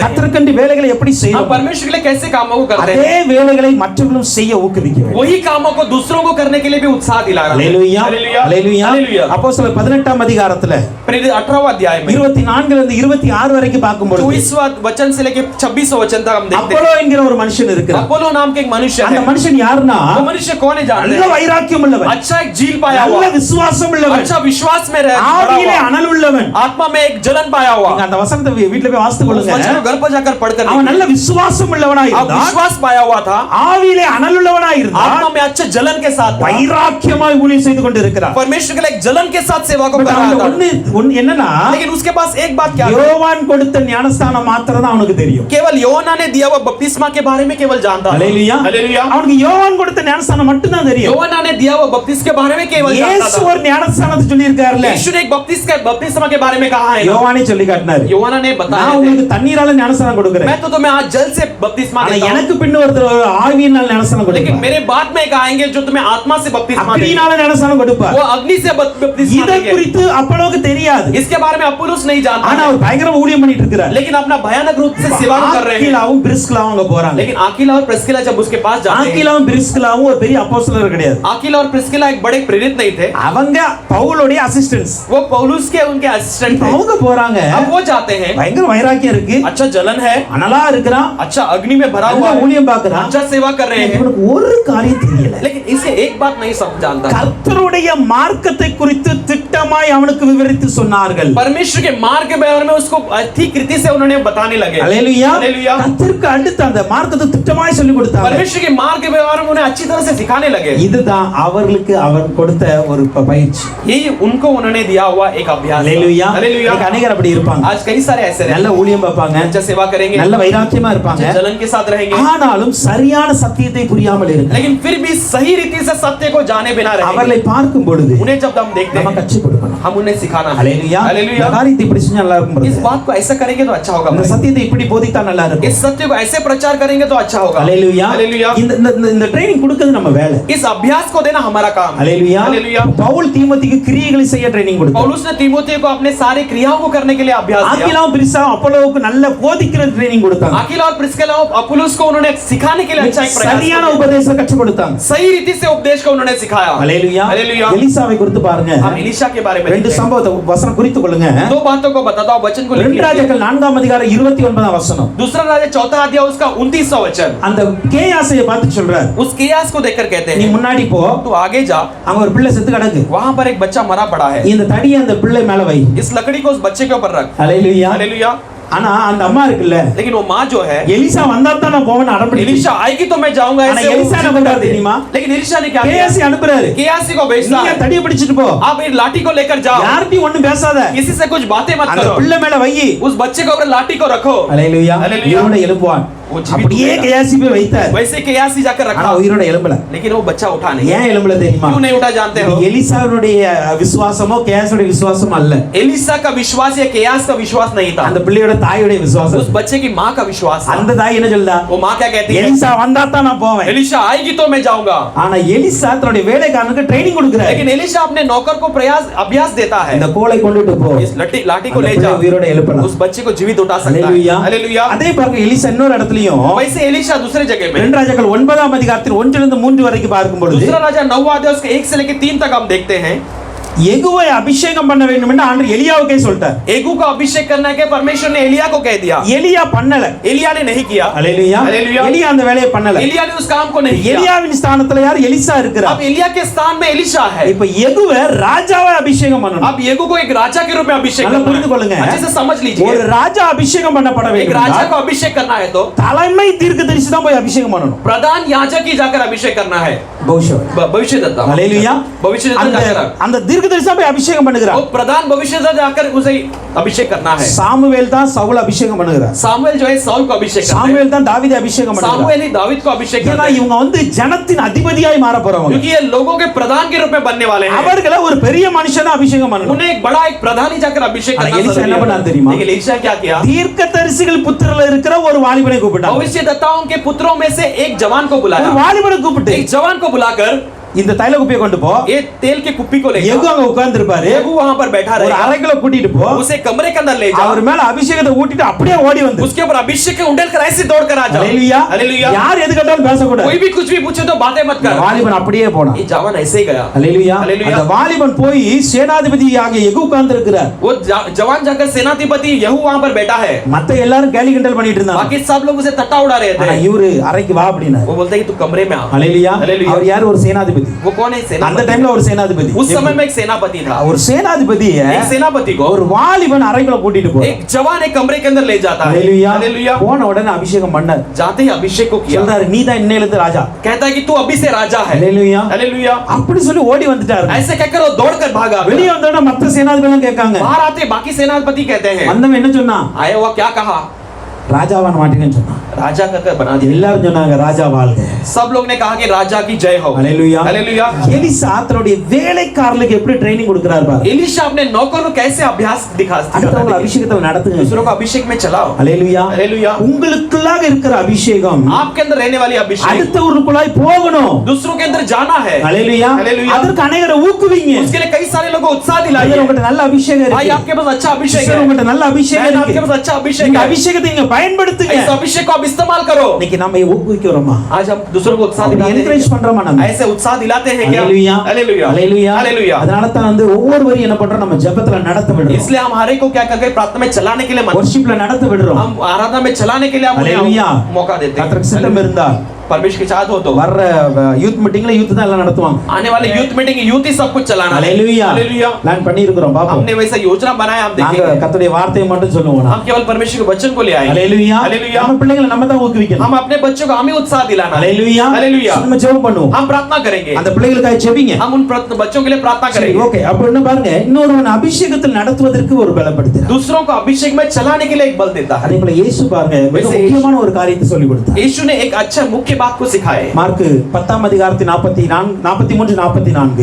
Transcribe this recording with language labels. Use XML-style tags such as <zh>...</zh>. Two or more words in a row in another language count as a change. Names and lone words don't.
<ta>கர்த்தருக்கென்று வேலைகளை எப்படி</ta> <hi>हम</hi> <ta>செய்றோமோ,</ta> <hi>परमेश्वर के लिए कैसे कामों को करते हैं,</hi> <ta>அதே வேலைகளை மற்றவர்களும் செய்ய ஊக்குவிக்க வேண்டும்.</ta> <hi>वही कामों को दूसरों को करने के लिए भी उत्साह दिला रहा है।</hi> <ta>அல்லேலூயா.</ta> <hi>हालेलुया।</hi> <ta>அல்லேலூயா.</ta> <hi>हालेलुया।</hi> <ta>அப்போஸ்தலர் 18ஆம் அதிகாரத்துல</ta> <hi>प्रेरित 18वां अध्याय में</hi> <ta>24 இருந்து 26 वரைக்கும் பார்க்கும்போது</ta> <hi>24वां वचन से लेकर 26वां वचन तक हम देखते</hi> <ta>அப்போலோ என்கிற ஒரு மனுஷன்</ta> <hi>हैं।</hi> <ta>இருக்கிறார்.</ta> <hi>अपोलो नाम के एक मनुष्य</hi> <ta>அந்த</ta> <hi>है।</hi> <ta>மனுஷன் யாருன்னா,</ta> <hi>वो मनुष्य कौन है जानते</hi> <ta>நல்ல</ta> <hi>हैं?</hi> <ta>வைராக்கியம் உள்ளவன்,</ta> <hi>अच्छा एक झील पाया</hi> <ta>நல்ல</ta> <hi>हुआ,</hi> <ta>விசுவாசம் உள்ளவன்,</ta> <hi>अच्छा विश्वास में रह बड़ा</hi> <ta>ஆவியிலே</ta> <hi>हुआ,</hi> <ta>அனல் உள்ளவன்.</ta> <hi>आत्मा में एक जलन पाया हुआ।</hi> <ta>நீங்க அந்த வசனத்தை வீட்ல போய் வாசித்து</ta> <hi>उस</hi> <ta>கொள்ளுங்க.</ta> <hi>वचन को घर पर जाकर पढ़कर</hi> <ta>அவன் நல்ல விசுவாசம் உள்ளவனாய்</ta> <hi>अब</hi> <ta>இருந்தான்,</ta> <hi>विश्वास पाया हुआ था,</hi> <ta>ஆவியிலே அனல் உள்ளவனாய் இருந்தான்,</ta> <hi>आत्मा में अच्छे जलन के साथ था,</hi> <ta>வைராக்கியமாய் ஊழியம் செய்து கொண்டிருக்கிறார்.</ta> <hi>परमेश्वर के लिए एक जलन के साथ सेवा को</hi> <ta>பட்</ta> <hi>कर रहा</hi> <ta>அவன்</ta> <hi>था।</hi> <ta>ஒண்ணு என்னன்னா,</ta> <hi>लेकिन उसके पास एक बात क्या है,</hi> <ta>யோவான் கொடுத்த ஞானஸ்தானம் மாத்திரம் தான் அவனுக்கு தெரியும்.</ta> <hi>केवल योना ने दिया हुआ बपतिस्मा के बारे में केवल जानता था।</hi> <ta>அல்லேலூயா.</ta> <hi>हालेलुया।</hi> <ta>அவனுக்கு யோவான் கொடுத்த ஞானஸ்தானம் மட்டும் தான் தெரியும்.</ta> <hi>योना ने दिया हुआ बपतिस्मा के बारे में केवल जानता</hi> <ta>இயேசு</ta> <hi>था।</hi> <ta>ஒரு ஞானஸ்தானத்தை சொல்லி இருக்காருல,</ta> <hi>यीशु ने एक बपतिस्मा के बारे में कहा है ना?</hi> <ta>யோவானே சொல்லி காட்டினாரு,</ta> <hi>योना ने</hi> <ta>நான்</ta> <hi>बताया</hi> <ta>உங்களுக்கு தண்ணீரால ஞானஸ்தானம் கொடுக்கிறேன்,</ta> <hi>मैं तो तुम्हें आज जल से बपतिस्मा</hi> <ta>ஆனா</ta> <hi>देता हूं,</hi> <ta>எனக்கு பின்ன ஒருத்தர் ஆவியினால் ஞானஸ்தானம்</ta> <hi>लेकिन</hi> <ta>கொடுப்பார்,</ta> <hi>मेरे बाद में एक आएंगे जो तुम्हें आत्मा से बपतिस्मा देंगे।</hi> <ta>அக்கினியினால ஞானஸ்தானம் கொடுப்பார்.</ta> <hi>वो अग्नि से बपतिस्मा</hi> <ta>இதை</ta> <hi>लेंगे।</hi> <ta>குறித்து அப்போலோவுக்கு தெரியாது.</ta> <hi>इसके बारे में अपुल्लोस नहीं जानता</hi> <ta>ஆனா</ta> <hi>है,</hi> <ta>அவர் பயங்கரமா ஊழியம் பண்ணிட்டு இருக்கிறார்.</ta> <hi>लेकिन अपना भयानक रूप से सेवा कर रहे हैं।</hi> <ta>ஆக்கிலாவும் பிரிஸ்கிலாவும் அங்க போறாங்க.</ta> <hi>लेकिन आकिला और प्रिस्किला जब उसके पास जाते हैं,</hi> <ta>ஆக்கிலாவும் பிரிஸ்கிலாவும் ஒரு பெரிய அப்போஸ்தலர் கிடையாது.</ta> <hi>आकिला और प्रिस्किला एक बड़े प्रेरित नहीं थे,</hi> <ta>அவங்க பவுலோடைய அசிஸ்டன்ட்ஸ்.</ta> <hi>वो पौलुस के उनके असिस्टेंट थे।</hi> <ta>அவங்க போறாங்க.</ta> <hi>अब वो जाते हैं,</hi> <ta>பயங்கர வைராக்கியம் இருக்கு.</ta> <hi>अच्छा जलन है,</hi> <ta>அனலா இருக்கிறான்.</ta> <hi>अच्छा अग्नि में भरा हुआ है,</hi> <ta>ஊழியம் பார்க்கறான்.</ta> <hi>अच्छा सेवा कर रहे हैं,</hi> <ta>இவனுக்கு ஒரு காரியம் தெரியல.</ta> <hi>लेकिन इसे एक बात नहीं सब जानता है।</hi> <ta>கர்த்தருடைய மார்க்கத்தை குறித்து திட்டமாய் அவனுக்கு விவரித்து சொன்னார்கள்.</ta> <hi>परमेश्वर के मार्ग के बारे में उसको ठीक रीति से उन्होंने बताने लगे।</hi> <ta>हालेलुया.</ta> <hi>हालेलुया।</hi> <ta>கர்த்தருக்கு அடுத்து அந்த மார்க்கத்தை திட்டமாய் சொல்லி கொடுத்தாங்க.</ta> <hi>परमेश्वर के मार्ग के बारे में उन्हें अच्छी तरह से सिखाने लगे।</hi> <ta>இதுதான் அவர்களுக்கு அவன் கொடுத்த ஒரு பயிற்சி.</ta> <hi>यही उनको उन्होंने दिया हुआ एक अभ्यास।</hi> <ta>हालेलुया.</ta> <hi>हालेलुया।</hi> <ta>இன்னைக்கு अनेகர் அப்படி இருப்பாங்க.</ta> <hi>आज कई सारे ऐसे हैं,</hi> <ta>நல்ல ஊழியம் பார்ப்பாங்க,</ta> <hi>अच्छा सेवा करेंगे,</hi> <ta>நல்ல வைராக்கியமா இருப்பாங்க,</ta> <hi>अच्छा जलन के साथ रहेंगे,</hi> <ta>ஆனாலும் சரியான சத்தியத்தை புரியாமல் இருக்காங்க.</ta> <hi>लेकिन फिर भी सही रीति से सत्य को जाने बिना रहेंगे।</hi> <ta>அவர்களை பார்க்கும் பொழுது</ta> <hi>उन्हें जब हम देखते</hi> <ta>நம்ம</ta> <hi>हैं,</hi> <ta>கற்றுக் கொடுக்கணும்.</ta> <hi>हम उन्हें सिखाना है।</hi> <ta>हालेलुया.</ta> <hi>हालेलुया।</hi> <ta>இந்த காரியத்தை இப்படி செஞ்சா நல்லா இருக்கும்.</ta> <hi>इस बात को ऐसा करेंगे तो अच्छा होगा,</hi> <ta>இந்த சத்தியத்தை இப்படி போதித்தா நல்லா இருக்கும்.</ta> <hi>इस सत्य को ऐसे प्रचार करेंगे तो अच्छा होगा।</hi> <ta>हालेलुया.</ta> <hi>हालेलुया।</hi> <ta>இந்த ட்ரைனிங் கொடுக்கிறது நம்ம வேலை.</ta> <hi>इस अभ्यास को देना हमारा काम है।</hi> <ta>हालेलुया.</ta> <hi>हालेलुया।</hi> <ta>பவுல் தீமோத்தேயுக்கு கிரியைகளை செய்ய ட்ரைனிங் கொடுத்தார்.</ta> <hi>पौलुस ने तीमुथियुस को अपने सारे क्रियाओं को करने के लिए अभ्यास दिया।</hi> <ta>ஆக்கிலாவும் பிரிஸ்கிலாவும் அப்போலோவுக்கு நல்ல போதிக்கிற ட்ரைனிங் கொடுத்தாங்க.</ta> <hi>आकिला और प्रिस्किला और अपुल्लोस को उन्होंने सिखाने के लिए अच्छा एक प्रयास</hi> <ta>சரியான</ta> <hi>किया।</hi> <ta>உபதேசத்தை கற்றுக் கொடுத்தாங்க.</ta> <hi>सही रीति से उपदेश को उन्होंने सिखाया।</hi> <ta>हालेलुया.</ta> <hi>हालेलुया।</hi> <ta>எலிசாவை குறித்து பாருங்க.</ta> <hi>हम एलीशा के बारे में</hi> <ta>ரெண்டு</ta> <hi>देखते हैं।</hi> <ta>சம்பவத்தை வசனம் குறித்து கொள்ளுங்க.</ta> <hi>दो बातों को बताता हूं, वचन को</hi> <ta>2</ta> <hi>लिखिए।</hi> <ta>ராஜாக்கள் 4ஆம் அதிகாரம் 29ஆம் வசனம்.</ta> <hi>दूसरा राजा 4 अध्याय उसका 29वां वचन।</hi> <ta>அந்த கேயாசையை பார்த்து சொல்றார்,</ta> <hi>उस केयास को देखकर कहते</hi> <ta>நீ</ta> <hi>हैं,</hi> <ta>முன்னாடி போ,</ta> <hi>तू आगे जा,</hi> <ta>அங்க ஒரு பிள்ளை செத்து கிடக்கு,</ta> <hi>वहां पर एक बच्चा मरा पड़ा है,</hi> <ta>இந்த தடியை அந்த பிள்ளை மேல வை.</ta> <hi>इस लकड़ी को उस बच्चे के ऊपर रख।</hi> <ta>ஹalleluya.</ta> <hi>हालेलुया।</hi> <ta>ஆனா அந்த அம்மா இருக்குல்ல,</ta> <hi>लेकिन वो माँ जो है,</hi> <ta>எலிசா வந்தா தான் நான் போவேன் அடம்பிடி.</ta> <hi>एलीशा आएगी तो मैं जाऊंगा</hi> <ta>ஆனா</ta> <hi>ऐसे वो</hi> <ta>எலிசா என்ன பண்றாரு தெரியுமா?</ta> <hi>लेकिन एलीशा ने क्या किया?</hi> <ta>கேயாசி அனுப்புறாரு,</ta> <hi>केयासी को भेजता</hi> <ta>நீ</ta> <hi>है,</hi> <ta>தடியை பிடிச்சிட்டு போ,</ta> <hi>आप ये लाठी को लेकर जाओ,</hi> <ta>யார்கிட்டயும் ஒண்ணும் பேசாத,</ta> <hi>किसी से कुछ बातें मत</hi> <ta>அந்த</ta> <hi>करो,</hi> <ta>பிள்ளை மேல வை.</ta> <hi>उस बच्चे के ऊपर लाठी को रखो।</hi> <ta>ஹalleluya.</ta> <hi>हालेलुया।</hi> <ta>உயிரோட எழுப்புவான்.</ta> <hi>वो जीवित</hi> <ta>அப்படியே</ta> <hi>उठेगा।</hi> <ta>கேயாசி போய் வைத்தார்.</ta> <hi>वैसे केयासी जाकर</hi> <ta>ஆனா</ta> <hi>रखा,</hi> <ta>உயிரோட எழும்பல.</ta> <hi>लेकिन वो बच्चा उठा नहीं।</hi> <ta>ஏன் எழும்பல தெரியுமா?</ta> <hi>क्यों नहीं उठा जानते हो?</hi> <ta>இது எலிசாவுடைய விசுவாசமோ கேயாசியோட விசுவாசம் அல்ல.</ta> <hi>एलीशा का विश्वास या केयास का विश्वास नहीं था,</hi> <ta>அந்த பிள்ளையோட தாயோட விசுவாசம்.</ta> <hi>उस बच्चे की माँ का विश्वास था।</hi> <ta>அந்த தாய் என்ன சொல்றா?</ta> <hi>वो माँ क्या कहती है?</hi> <ta>எலிசா வந்தா தான் நான் போவேன்.</ta> <hi>एलीशा आएगी तो मैं जाऊंगा।</hi> <ta>ஆனா எலிசா தன்னுடைய வேலைக்காரனுக்கு ட்ரைனிங் கொடுக்கிறார்.</ta> <hi>लेकिन एलीशा अपने नौकर को अभ्यास देता है,</hi> <ta>இந்த கோலை கொண்டுட்டு போ,</ta> <hi>इस लाठी को</hi> <ta>அந்த</ta> <hi>ले</hi> <ta>பிள்ளை</ta> <hi>जाओ,</hi> <ta>உயிரோட எழுப்பலாம்.</ta> <hi>उस बच्चे को जीवित उठा सकता है।</hi> <ta>ஹalleluya.</ta> <hi>हालेलुया।</hi> <ta>அதே பாருங்க எலிசா இன்னொரு இடத்துலயும்</ta> <hi>वैसे एलीशा दूसरे जगह में,</hi> <ta>2 ராஜாக்கள் 9ஆம் அதிகாரத்தில் 1 இருந்து 3 வரைக்கும் பார்க்கும் பொழுது</ta> <hi>दूसरा राजा 9वां अध्याय उसके 1 से लेकर 3 तक हम देखते हैं,</hi> <ta>எகுவை அபிஷேகம் பண்ண வேண்டும் என்று ஆண்டவர் எலியாவுக்கே சொல்லிட்டார்.</ta> <hi>एगू का अभिषेक करना के परमेश्वर ने एलिया को कह दिया,</hi> <ta>எலியா பண்ணல.</ta> <hi>एलिया ने नहीं किया।</hi> <ta>ஹalleluya.</ta> <hi>हालेलुया।</hi> <ta>எலியா அந்த வேலையை பண்ணல.</ta> <hi>एलिया ने उस काम को नहीं किया।</hi> <ta>எலியாவின் ஸ்தானத்துல யார்? எலிசா இருக்கிறார்.</ta> <hi>अब एलिया के स्थान में एलीशा है।</hi> <ta>இப்ப எகுவை ராஜாவை அபிஷேகம் பண்ணணும்.</ta> <hi>अब येगू को एक राजा के रूप में अभिषेक</hi> <ta>நல்லா</ta> <hi>करना</hi> <ta>புரிந்து கொள்ளுங்க.</ta> <hi>है। अच्छे से समझ</hi> <ta>ஒரு</ta> <hi>लीजिए,</hi> <ta>ராஜா அபிஷேகம் பண்ணப்பட</ta> <hi>एक</hi> <ta>வேண்டும்</ta> <hi>राजा</hi> <ta>என்றால்</ta> <hi>को अभिषेक करना है तो</hi> <ta>தலைமை தீர்க்கதரிசி தான் போய் அபிஷேகம் பண்ணணும்.</ta> <hi>प्रधान याजक ही जाकर अभिषेक करना है।</hi> <ta>பௌஷர்.</ta> <hi>भविष्यद्वक्ता,</hi> <ta>ஹalleluya.</ta> <hi>भविष्यद्वक्ता जाकर,</hi> <ta>அந்த தீர்க்கதரிசி தான் போய் அபிஷேகம் பண்ணுகிறார்.</ta> <hi>वो प्रधान भविष्यद्वक्ता जाकर उसे अभिषेक करना है।</hi> <ta>சாமுவேல் தான் சவுல் அபிஷேகம் பண்ணுகிறார்.</ta> <hi>सामुएल जो है साउल को अभिषेक करता है,</hi> <ta>சாமுவேல் தான் தாவீதை அபிஷேகம் பண்ணுகிறார்.</ta> <hi>सामुएल ही दाऊद को अभिषेक</hi> <ta>ஏன்னா</ta> <hi>करता है,</hi> <ta>இவங்க வந்து ஜனத்தின் அதிபதியாய் மாற போறவங்க.</ta> <hi>क्योंकि ये लोगों के प्रधान के रूप में बनने वाले हैं।</hi> <ta>அவர்களை ஒரு பெரிய மனுஷனா அபிஷேகம் பண்ணணும்.</ta> <hi>उन्हें एक बड़ा एक प्रधान ही जाकर अभिषेक अरे करना एलीशा जरूरी</hi> <ta>என்ன</ta> <hi>है।</hi> <ta>பண்ணாரு தெரியுமா?</ta> <hi>लेकिन एलीशा क्या किया?</hi> <ta>தீர்க்கதரிசிகள் புத்திரல இருக்கிற ஒரு வாலிபனை கூப்பிட்டாங்க.</ta> <hi>भविष्यद्वक्ताओं के पुत्रों में से एक जवान को</hi> <ta>ஒரு</ta> <hi>बुलाया,</hi> <ta>வாலிபனை கூப்பிட்டு</ta> <hi>एक जवान को बुलाकर</hi> <ta>இந்த தைல குப்பியை கொண்டு போ.</ta> <hi>ये तेल के कुप्पी को ले</hi> <ta>எகு</ta> <hi>जाओ,</hi> <ta>அங்க உட்கார்ந்து இருப்பாரு.</ta> <hi>येगू वहां पर बैठा</hi> <ta>ஒரு</ta> <hi>रहेगा,</hi> <ta>அறைக்குள்ள கூட்டிட்டு போ.</ta> <hi>उसे कमरे के अंदर ले जाओ,</hi> <ta>அவர் மேல அபிஷேகத்தை ஊட்டிட்டு அப்படியே ஓடி வந்து</ta> <hi>उसके ऊपर अभिषेक के उंडेल कर ऐसे दौड़ कर आ जाओ।</hi> <ta>ஹalleluya.</ta> <hi>हालेलुया।</hi> <ta>யார் எது கேட்டாலும் பேசக்கூடாது.</ta> <hi>कोई भी कुछ भी पूछे तो बातें मत कर।</hi> <ta>வாலிபன் அப்படியே போனான்.</ta> <hi>ये जवान ऐसे ही गया।</hi> <ta>ஹalleluya.</ta> <hi>हालेलुया।</hi> <ta>அந்த வாலிபன் போய் சேனாதிபதி ஆகிய எகு உட்கார்ந்து இருக்கிறார்.</ta> <hi>वो जवान जाकर सेनाधिपति यहू वहां पर बैठा है,</hi> <ta>மத்த எல்லாரும் கேலி கிண்டல் பண்ணிட்டு இருந்தாங்க.</ta> <hi>बाकी सब लोग उसे टट्टा उड़ा रहे</hi> <ta>ஆனா</ta> <hi>थे।</hi> <ta>இவரு அறைக்கு வா அப்படினா</ta> <hi>वो बोलता है कि तू कमरे में आ।</hi> <ta>ஹalleluya.</ta> <hi>हालेलुया।</hi> <ta>அவர் யார்? ஒரு சேனாதிபதி.</ta> <hi>वो कौन है?</hi> <ta>அந்த</ta> <hi>सेनापति।</hi> <ta>டைம்ல ஒரு சேனாதிபதி.</ta> <hi>उस समय में एक सेनापति था।</hi> <ta>ஒரு சேனாதிபதியை</ta> <hi>एक सेनापति को</hi> <ta>ஒரு வாலிபன் அறைக்குள்ள கூட்டிட்டு போறார்.</ta> <hi>एक जवान एक कमरे के अंदर ले जाता है।</hi> <ta>ஹalleluya.</ta> <hi>हालेलुया।</hi> <ta>போன உடனே அபிஷேகம் பண்ணார்.</ta> <hi>जाते ही अभिषेक को किया,</hi> <ta>சொல்றாரு நீ தான் இன்னையில இருந்து ராஜா.</ta> <hi>कहता है कि तू अभी से राजा है।</hi> <ta>ஹalleluya.</ta> <hi>हालेलुया।</hi> <ta>அப்படி சொல்லி ஓடி வந்துட்டாரு.</ta> <hi>ऐसे कहकर वो दौड़कर भागा।</hi> <ta>வெளிய வந்தோட மத்த சேனாதிபதிலாம் கேட்காங்க.</ta> <hi>बाहर आते बाकी सेनापति कहते हैं,</hi> <ta>வந்தவன் என்ன சொன்னா?</ta> <hi>आया हुआ क्या कहा?</hi> <ta>ராஜாவான மாட்டேன்னு சொன்னான்.</ta> <hi>राजा का बना दिया।</hi> <ta>எல்லாரும் சொன்னாங்க ராஜா வாழ்க.</ta> <hi>सब लोग ने कहा कि राजा की जय हो।</hi> <ta>ஹalleluya.</ta> <hi>हालेलुया।</hi> <ta>எலிசா தன்னுடைய வேலைக்காரர்களுக்கு எப்படி ட்ரைனிங் கொடுக்கிறார் பாரு.</ta> <hi>एलीशा अपने नौकर को कैसे अभ्यास</hi> <ta>அடுத்தவங்க அபிஷேகத்துல நடத்துங்க.</ta> <hi>दूसरों को अभिषेक में चलाओ।</hi> <ta>ஹalleluya.</ta> <hi>हालेलुया।</hi> <ta>உங்களுக்குள்ளாக இருக்கிற அபிஷேகம்</ta> <hi>आपके अंदर रहने वाली अभिषेक</hi> <ta>அடுத்தவருக்குள்ளாய் போகணும்.</ta> <hi>दूसरों के अंदर जाना है।</hi> <ta>ஹalleluya.</ta> <hi>हालेलुया।</hi> <ta>அதற்கு अनेகரை ஊக்குவிங்க.</ta> <hi>उसके लिए कई सारे लोगों को उत्साह दिलाइए।</hi> <ta>உங்ககிட்ட நல்ல அபிஷேகம்</ta> <hi>भाई</hi> <ta>இருக்கு.</ta> <hi>आपके पास अच्छा अभिषेक है।</hi> <ta>உங்ககிட்ட நல்ல அபிஷேகம்</ta> <hi>बहन,</hi> <ta>இருக்கு.</ta> <hi>आपके पास अच्छा अभिषेक</hi> <ta>இந்த</ta> <hi>है।</hi> <ta>அபிஷேகத்தை நீங்க பயன்படுத்துங்க.</ta> <hi>इस अभिषेक को आप इस्तेमाल करो।</hi> <ta>இன்னைக்கு நாம ஊக்குவிக்கிறோமா?</ta> <hi>आज हम दूसरों को उत्साह दिलाते</hi> <ta>என்கரேஜ்</ta> <hi>हैं।</hi> <ta>பண்றோமா நம்ம?</ta> <hi>ऐसे उत्साह दिलाते हैं क्या?</hi> <ta>ஹalleluya.</ta> <hi>हालेलुया।</hi> <ta>ஹalleluya.</ta> <hi>हालेलुया।</hi> <ta>அதனால தான் வந்து ஒவ்வொருவரையும் என்ன பண்றோம்? நம்ம ஜெபத்துல நடத்த விடுறோம்.</ta> <hi>इसलिए हम हर एक को क्या करके प्रार्थना में चलाने के लिए</hi> <ta>வொர்ஷிப்ல நடத்த விடுறோம்.</ta> <hi>हम आराधना में चलाने के लिए हम हालेलुया। उन्हें मौका देते हैं।</hi> <ta>கர்த்தருக்கு சித்தம் இருந்தா</ta> <hi>परमेश्वर की चाहत हो तो</hi> <ta>வர்ற</ta> <en>youth meeting</en> <ta>யூத் தான் எல்லாம் நடத்துவாங்க.</ta> <hi>आने वाले</hi> <en>youth meeting</en> <hi>यूथ ही सब कुछ चलाना है।</hi> <ta>ஹalleluya.</ta> <hi>हालेलुया।</hi> <ta>பிளான் பண்ணி இருக்கோம் பாப்போம்.</ta> <hi>हमने वैसा योजना बनाया, हम</hi> <ta>நாங்க</ta> <hi>देखेंगे।</hi> <ta>கர்த்தருடைய வார்த்தையை மட்டும் சொல்லுவோம்.</ta> <hi>हम केवल परमेश्वर के वचन को ले आए।</hi> <ta>ஹalleluya.</ta> <hi>हालेलुया।</hi> <ta>நம்ம பிள்ளைகளை நம்ம தான் ஊக்குவிக்கணும்.</ta> <hi>हम अपने बच्चों को हम ही उत्साह दिलाना है।</hi> <ta>ஹalleluya.</ta> <hi>हालेलुया।</hi> <ta>நம்ம ஜெபம் பண்ணுவோம்.</ta> <hi>हम प्रार्थना करेंगे।</hi> <ta>அந்த பிள்ளைகளுக்காக ஜெபிங்க.</ta> <hi>हम उन बच्चों के लिए प्रार्थना</hi> <ta>சரி,</ta> <hi>करेंगे।</hi> <ta>ஓகே. அப்ப என்ன பாருங்க, இன்னொருவன் அபிஷேகத்தில் நடத்துவதற்கு ஒரு பலப்படுத்துறார்.</ta> <hi>दूसरों को अभिषेक में चलाने के लिए एक बल देता है।</hi> <ta>அதே போல இயேசு பாருங்க மிக முக்கியமான ஒரு காரியத்தை சொல்லி கொடுத்தார்.</ta> <hi>यीशु ने एक अच्छा मुख्य बात को सिखाया है।</hi> <ta>மார்க் 10 அதிகாரத்தின் 43 44</ta>